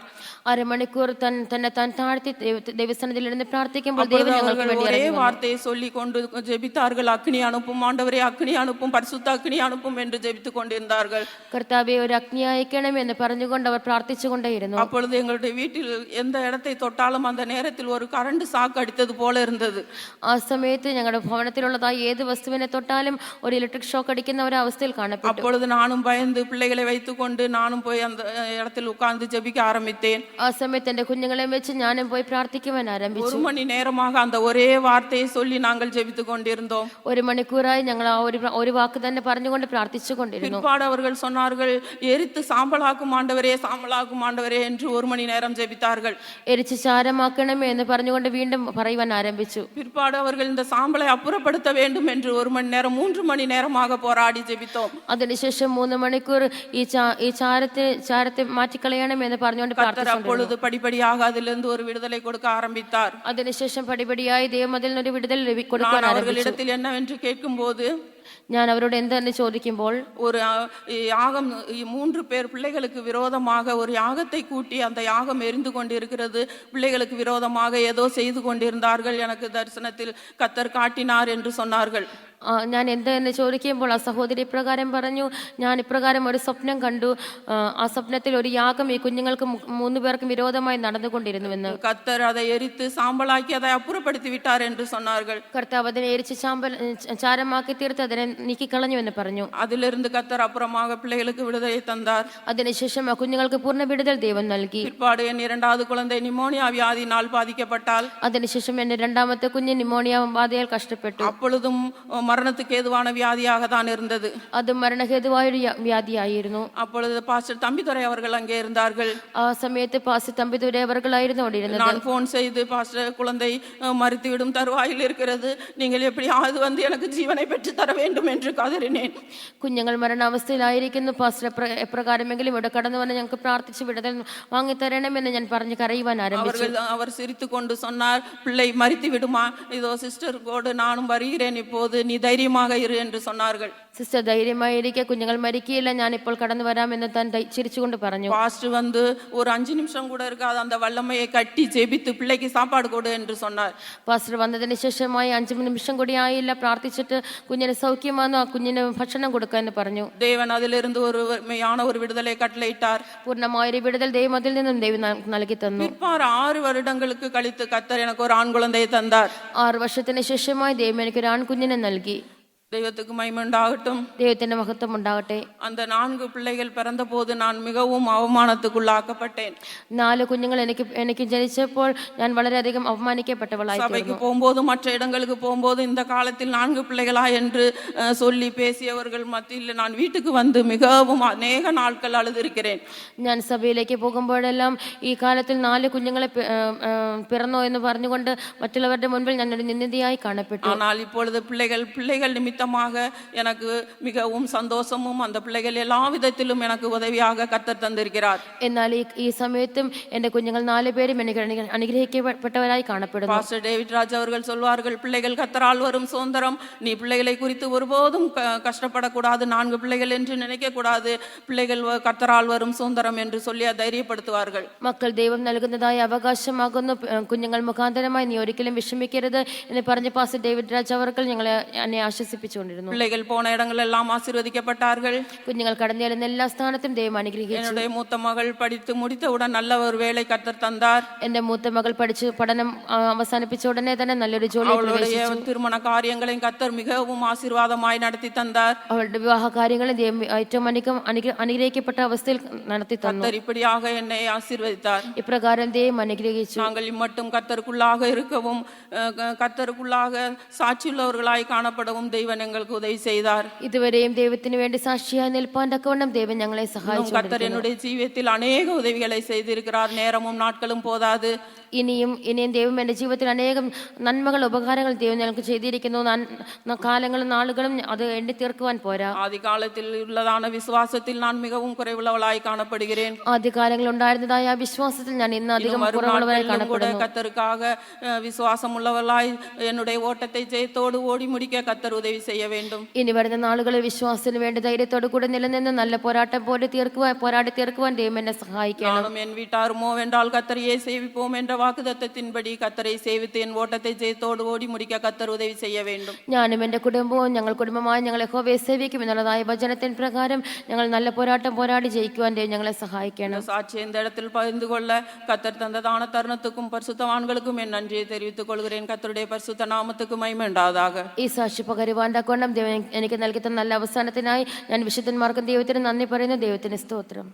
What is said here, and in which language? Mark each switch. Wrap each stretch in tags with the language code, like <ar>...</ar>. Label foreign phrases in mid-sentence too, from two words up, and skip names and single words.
<ml>അരമണിക്കൂർ തന്നെ താൻ താഴ്ത്തി ദൈവസന്നിധിയിൽ ഇരുന്ന് പ്രാർത്ഥിക്കുമ്പോൾ ദൈവം ഞങ്ങൾക്ക് വേണ്ടി</ml> <ta>ஒரே</ta> <ml>ഇറങ്ങി വന്നു.</ml> <ta>வார்த்தையை சொல்லி கொண்டு ஜெபித்தார்கள், அக்னி அனுப்பும் ஆண்டவரே, அக்னி அனுப்பும், பரிசுத்த அக்னி அனுப்பும் என்று ஜெபித்துக் கொண்டிருந்தார்கள்.</ta> <ml>കർത്താവേ, ഒരു അഗ്നി അയക്കണം എന്ന് പറഞ്ഞുകൊണ്ട് അവർ പ്രാർത്ഥിച്ചുകൊണ്ടേയിരുന്നു.</ml> <ta>அப்பொழுது எங்களுடைய வீட்டில் எந்த இடத்தை தொட்டாலும் அந்த நேரத்தில் ஒரு</ta> <en>current shock</en> <ta>அடித்தது போல இருந்தது.</ta> <ml>ആ സമയത്ത് ഞങ്ങളുടെ ഭവനത്തിലുള്ളതായ ഏത് വസ്തുവിനെ തൊട്ടാലും ഒരു</ml> <en>electric shock</en> <ml>അടിക്കുന്ന ഒരു അവസ്ഥയിൽ കാണപ്പെട്ടു.</ml> <ta>அப்பொழுது நானும் பயந்து பிள்ளைகளை வைத்துக்கொண்டு நானும் போய் அந்த இடத்தில் உட்கார்ந்து ஜெபிக்க ஆரம்பித்தேன்.</ta> <ml>ആ സമയത്ത് എന്റെ കുഞ്ഞുങ്ങളെ വെച്ച് ഞാനും പോയി പ്രാർത്ഥിക്കുവാൻ ആരംഭിച്ചു.</ml> <ta>1 மணி நேரமாக அந்த ஒரே வார்த்தையை சொல்லி நாங்கள் ஜெபித்துக் கொண்டிருந்தோம்.</ta> <ml>1 മണിക്കൂറായി ഞങ്ങൾ ആ ഒരു വാക്ക് തന്നെ പറഞ്ഞുകൊണ്ട് പ്രാർത്ഥിച്ചുകൊണ്ടിരുന്നു.</ml> <ta>பிற்பாடு அவர்கள் சொன்னார்கள், எரித்து சாம்பலாக்கும் ஆண்டவரே, சாம்பலாக்கும் ஆண்டவரே என்று 1 மணி நேரம் ஜெபித்தார்கள்.</ta> <ml>എരിച്ച് ചാരമാക്കണമേ എന്ന് പറഞ്ഞുകൊണ്ട് വീണ്ടും പറയുവാൻ ആരംഭിച്ചു.</ml> <ta>பிற்பாடு அவர்கள் இந்த சாம்பலை அப்புறப்படுத்த வேண்டும் என்று 1 மணி நேரம் 3 மணி நேரமாக போராடி ஜெபித்தோம்.</ta> <ml>അതിനുശേഷം 3 മണിക്കൂർ ഈ ചാരത്തെ മാറ്റിക്കളയണം എന്ന് പറഞ്ഞുകൊണ്ട് പ്രാർത്ഥിച്ചു.</ml> <ta>அப்பொழுது படிப்படியாக அதிலிருந்து ஒரு விடுதலை கொடுக்க ஆரம்பித்தார்.</ta> <ml>അതിനുശേഷം പടിപടിയായി ദൈവം അതിൽ നിന്നൊരു വിടുതൽ കൊടുക്കാൻ ആരംഭിച്ചു.</ml> <ta>அவர்களிடத்தில் என்னவென்று கேட்கும்போது,</ta> <ml>ഞാൻ അവരോട് എന്തെന്ന് ചോദിക്കുമ്പോൾ,</ml> <ta>ஒரு யாகம் 3 பேர் பிள்ளைகளுக்கு விரோதமாக ஒரு யாகத்தை கூட்டி அந்த யாகம் எரிந்து கொண்டிருக்கிறது, பிள்ளைகளுக்கு விரோதமாக ஏதோ செய்து கொண்டிருந்தார்கள், எனக்கு தரிசனத்தில் கர்த்தர் காட்டினார் என்று சொன்னார்கள்.</ta> <ml>ഞാൻ എന്തെന്ന് ചോദിക്കുമ്പോൾ ആ സഹോദരി ഇപ്രകാരം പറഞ്ഞു, ഞാൻ ഇപ്രകാരം ഒരു സ്വപ്നം കണ്ടു. ആ സ്വപ്നത്തിൽ ഒരു യാഗം ഈ കുഞ്ഞുങ്ങൾക്ക് 3 പേർക്കും വിരോധമായി നടന്നുകൊണ്ടിരുന്നുവെന്ന്.</ml> <ta>கர்த்தர் அதை எரித்து சாம்பலாக்கி அதை அப்புறப்படுத்தி விட்டார் என்று சொன்னார்கள்.</ta> <ml>കർത്താവ് അതിനെ എരിച്ച് ചാരമാക്കി തീർത്ത് അതിനെ നീക്കിക്കളഞ്ഞു എന്ന് പറഞ്ഞു.</ml> <ta>அதிலிருந்து கர்த்தர் அப்புறமாக பிள்ளைகளுக்கு விடுதலை தந்தார்.</ta> <ml>അതിനുശേഷം ആ കുഞ്ഞുങ്ങൾക്ക് പൂർണ്ണ വിടുതൽ ദൈവം നൽകി.</ml> <ta>பிற்பாடு என் 2வது குழந்தை நிமோனியா வியாதியினால் பாதிக்கப்பட்டால்,</ta> <ml>അതിനുശേഷം എന്റെ 2ാമത്തെ കുഞ്ഞ് നിമോണിയ ബാധയാൽ കഷ്ടപ്പെട്ടു.</ml> <ta>அப்பொழுதும் மரணத்துக்கு ஏதுவான வியாதியாக தான் இருந்தது.</ta> <ml>അത് മരണഹേതുവായൊരു വ്യാധിയായിരുന്നു.</ml> <ta>அப்பொழுது பாஸ்டர் தம்பிதுரை அவர்கள் அங்கே இருந்தார்கள்.</ta> <ml>ആ സമയത്ത് പാസ്റ്റർ തമ്പിതുரை അവർകളായിരുന്നു അവിടെ ഇരുന്നത്.</ml> <ta>நான் போன் செய்து, பாஸ்டர் குழந்தை மரித்துவிடும் தருவாயில் இருக்கிறது, நீங்கள் எப்படியாவது வந்து எனக்கு ஜீவனை பெற்று தர வேண்டும் என்று கதறினேன்.</ta> <ml>കുഞ്ഞുങ്ങൾ മരണാവസ്ഥയിലായിരിക്കുന്നു, പാസ്റ്റർ എപ്രകാരമെങ്കിലും ഇവിടെ കടന്നു വന്ന് ഞങ്ങൾക്ക് പ്രാർത്ഥിച്ച് വിടുതൽ വാങ്ങിത്തരണമെന്ന് ഞാൻ പറഞ്ഞ് കരയുവാൻ ആരംഭിച്ചു.</ml> <ta>அவர் சிரித்து கொண்டு சொன்னார், பிள்ளை மரித்து விடுமா, இதோ சிஸ்டர் கோடு நானும் வருகிறேன், இப்போது நீ தைரியமாக இரு என்று சொன்னார்கள்.</ta> <ml>സിസ്റ്റർ ധൈര്യമായിരിക്കെ, കുഞ്ഞുങ്ങൾ മരിക്കുകയില്ല, ഞാൻ ഇപ്പോൾ കടന്നു വരാമെന്ന് താൻ ചിരിച്ചുകൊണ്ട് പറഞ്ഞു.</ml> <ta>பாஸ்டர் வந்து ஒரு 5 நிமிஷம் கூட இருக்காது, அந்த வல்லமையை கட்டி ஜெபித்து பிள்ளைக்கு சாப்பாடு கொடு என்று சொன்னார்.</ta> <ml>പാസ്റ്റർ വന്നതിന് ശേഷമായി 5 നിമിഷം കൂടി ആയില്ല, പ്രാർത്ഥിച്ചിട്ട് കുഞ്ഞിന് സൗഖ്യമാണെന്ന്, ആ കുഞ്ഞിന് ഭക്ഷണം കൊടുക്കാൻ പറഞ്ഞു.</ml> <ta>தேவன் அதிலிருந்து ஒரு மெய்யான ஒரு விடுதலை கட்டளையிட்டார்.</ta> <ml>പൂർണ്ണമായൊരു വിടുതൽ ദൈവം അതിൽ നിന്നും ദൈവം നൽകി തന്നു.</ml> <ta>பிற்பாடு 6 வருடங்களுக்கு கழித்து கர்த்தர் எனக்கு ஒரு ஆண் குழந்தையை தந்தார்.</ta> <ml>6 വർഷത്തിന് ശേഷമായി ദൈവം എനിക്ക് ഒരു ആൺകുഞ്ഞിനെ നൽകി.</ml> <ta>தெய்வத்துக்கு மகிமை உண்டாகட்டும்.</ta> <ml>ദൈവത്തിന്റെ മഹത്വം ഉണ്ടാകട്ടെ.</ml> <ta>அந்த 4 பிள்ளைகள் பிறந்தபோது நான் மிகவும் அவமானத்துக்குள்ளாக்கப்பட்டேன்.</ta> <ml>4 കുഞ്ഞുങ്ങൾ എനിക്ക് ജനിച്ചപ്പോൾ ഞാൻ വളരെയധികം അവമാനിക്കപ്പെട്ടവളായി.</ml> <ta>சபைக்கு போகும்போது மற்ற இடங்களுக்கு போகும்போது இந்த காலத்தில் 4 பிள்ளைகளா என்று சொல்லி பேசியவர்கள் மத்தியில் நான் வீட்டுக்கு வந்து மிகவும் அநேக நாட்கள் அழுதிருக்கிறேன்.</ta> <ml>ഞാൻ സഭയിലേക്ക് പോകുമ്പോഴെല്ലാം ഈ കാലത്തിൽ 4 കുഞ്ഞുങ്ങളെ പിറന്നോ എന്ന് പറഞ്ഞുകൊണ്ട് മറ്റുള്ളവരുടെ മുൻപിൽ ഞാൻ ഒരു നിന്ദിതയായി കാണപ്പെട്ടു.</ml> <ta>ஆனால் இப்பொழுது பிள்ளைகள் நிமித்தமாக எனக்கு மிகவும் சந்தோஷமும் அந்த பிள்ளைகள் எல்லா விதத்திலும் எனக்கு உதவியாக கர்த்தர் தந்திருக்கிறார்.</ta> <ml>എന്നാൽ ഈ സമയത്തും എൻ്റെ കുഞ്ഞുങ്ങൾ 4 പേരും എനിക്ക് അനുഗ്രഹിക്കപ്പെട്ടവരായി കാണപ്പെടുന്നു.</ml> <ta>பாஸ்டர் டேவிட் ராஜ் அவர்கள் சொல்வார்கள், பிள்ளைகள் கர்த்தரால் வரும் சுதந்திரம், நீ பிள்ளைகளை குறித்து ஒருபோதும் கஷ்டப்படக்கூடாது, 4 பிள்ளைகள் என்று நினைக்க கூடாது, பிள்ளைகள் கர்த்தரால் வரும் சுதந்திரம் என்று சொல்லி தைரியப்படுத்துவார்கள்.</ta> <ml>മക്കൾ ദൈവം നൽകുന്നതായ അവകാശമാകുന്നു, കുഞ്ഞുങ്ങൾ മുഖാന്തരമായി നീ ഒരിക്കലും വിഷമിക്കരുത് എന്ന് പറഞ്ഞ പാസ്റ്റർ ഡേവിഡ് രാജ് അവർ എന്നെ ആശ്വസിപ്പിച്ചുകൊണ്ടിരുന്നു.</ml> <ta>பிள்ளைகள் போன இடங்கள் எல்லாம் ஆசீர்வதிக்கப்பட்டார்கள்.</ta> <ml>കുഞ്ഞുങ്ങൾ കടന്നു ചെല്ലുന്ന എല്ലാ സ്ഥാനത്തും ദൈവം അനുഗ്രഹിച്ചു.</ml> <ta>என்னுடைய மூத்த மகள் படித்து முடித்தவுடன் நல்ல ஒரு வேலை கர்த்தர் தந்தார்.</ta> <ml>എന്റെ മൂത്ത മകൾ പഠിച്ച് പഠനം അവസാനിപ്പിച്ച ഉടനെ തന്നെ നല്ലൊരു ജോലി.</ml> <ta>அவளுடைய திருமண காரியங்களையும் கர்த்தர் மிகவும் ஆசீர்வாதமாய் நடத்தி தந்தார்.</ta> <ml>അവളുടെ വിവാഹ കാര്യങ്ങളും ദൈവം ഏറ്റവും അനുഗ്രഹിക്കപ്പെട്ട അവസ്ഥയിൽ നടത്തി തന്നു.</ml> <ta>கர்த்தர் இப்படியாக என்னை ஆசீர்வதித்தார்.</ta> <ml>ഇപ്രകാരം ദൈവം അനുഗ്രഹിച്ചു.</ml> <ta>நாங்கள் இம்மட்டும் கர்த்தருக்குள்ளாக இருக்கவும் கர்த்தருக்குள்ளாக சாட்சியுள்ளவர்களாய் காணப்படவும் தேவன் எங்களுக்கு உதவி செய்தார்.</ta> <ml>ഇതുവരെയും ദൈവത്തിന് വേണ്ടി സാക്ഷിയായി നിൽപ്പാൻ തക്കവണ്ണം ദൈവം ഞങ്ങളെ സഹായിച്ചു.</ml> <ta>கர்த்தர் என்னுடைய ஜீவியத்தில் அநேக உதவிகளை செய்திருக்கிறார். நேரமும் நாட்களும் போதாது.</ta> <ml>ഇനിയും ദൈവം എൻ്റെ ജീവിതത്തിൽ അനേകം നന്മകൾ ഉപകാരങ്ങൾ ദൈവം ഞങ്ങൾക്ക് ചെയ്തിരിക്കുന്നു. കാലങ്ങളും നാളുകളും അത് എണ്ണി തീർക്കുവാൻ പോരാ.</ml> <ta>ஆதி காலத்தில் உள்ளதான விசுவாசத்தில் நான் மிகவும் குறைவுள்ளவளாய் காணப்படுகிறேன்.</ta> <ml>ആദ്യകാലങ്ങളിൽ ഉണ്ടായിരുന്നതായ ആ വിശ്വാസത്തിൽ ഞാൻ ഇന്ന് അധികം കുറവുള്ളവരായി കാണപ്പെടുന്നു.</ml> <ta>கர்த்தருக்காக விசுவாசம் உள்ளவளாய் என்னுடைய ஓட்டத்தை ஜெயத்தோடு ஓடி முடிக்க கர்த்தர் உதவி செய்ய வேண்டும்.</ta> <ml>ഇനി വരുന്ന നാളുകളിൽ വിശ്വാസത്തിന് വേണ്ടി ധൈര്യത്തോടു കൂടെ നിലനിന്ന് നല്ല പോരാട്ടം പോരാടി തീർക്കുവാൻ ദൈവം എന്നെ സഹായിക്കണം.</ml> <ta>நானும் என் வீட்டாருமோ வென்றால் கர்த்தரையே சேவிப்போம் என்ற வாக்குத்தத்தத்தின்படி கர்த்தரை சேவித்து என் ஓட்டத்தை ஜெயத்தோடு ஓடி முடிக்க கர்த்தர் உதவி செய்ய வேண்டும்.</ta> <ml>ഞാനും എൻ്റെ കുടുംബവും ഞങ്ങൾ കുടുംബമായി ഞങ്ങൾ യഹോവയെ സേവിക്കും എന്നുള്ളതായ വചനത്തിൻ പ്രകാരം ഞങ്ങൾ നല്ല പോരാട്ടം പോരാടി ജയിക്കുവാൻ ദൈവം ഞങ്ങളെ സഹായിക്കണം.</ml> <ta>சாட்சி இந்த இடத்தில் பகிர்ந்து கொள்ள கர்த்தர் தந்ததான தருணத்துக்கும் பரிசுத்தவான்களுக்கும் என் நன்றியை தெரிவித்துக் கொள்கிறேன். கர்த்தருடைய பரிசுத்த நாமத்துக்கு மகிமை உண்டாவதாக.</ta> <ml>ഈ സാക്ഷി പകരുവാൻ തക്കവണ്ണം ദൈവം എനിക്ക് നൽകി തന്ന നല്ല അവസാനത്തിനായി ഞാൻ വിശുദ്ധന്മാർക്കും ദൈവത്തിന് നന്ദി പറയുന്നു. ദൈവത്തിന് സ്തോത്രം.</ml>